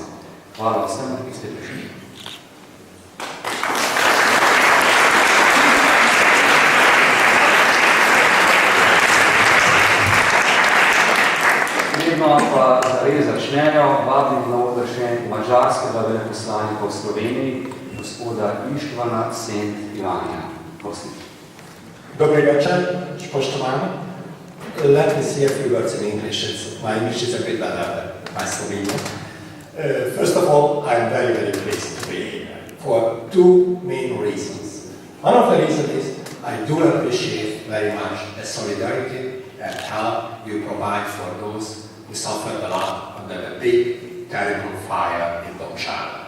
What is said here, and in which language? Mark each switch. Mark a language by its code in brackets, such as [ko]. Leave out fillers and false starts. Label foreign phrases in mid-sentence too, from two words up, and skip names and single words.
[sl] Hvala vsem, ki ste prišli. Pa zares začnejo, vabim na oder še madžarskega veleposlanika v Sloveniji, gospoda Ištvana Szent-Ivánja. Prosim. Dobri večer, spoštovani. [en] Let me say a few words in English. My English is a bit better than my Slovenian. First of all, I'm very, very pleased to be here for 2 main reasons. One of the reasons is I do appreciate very much the solidarity and help you provide for those who suffered a lot under the big, terrible fire in Domšana.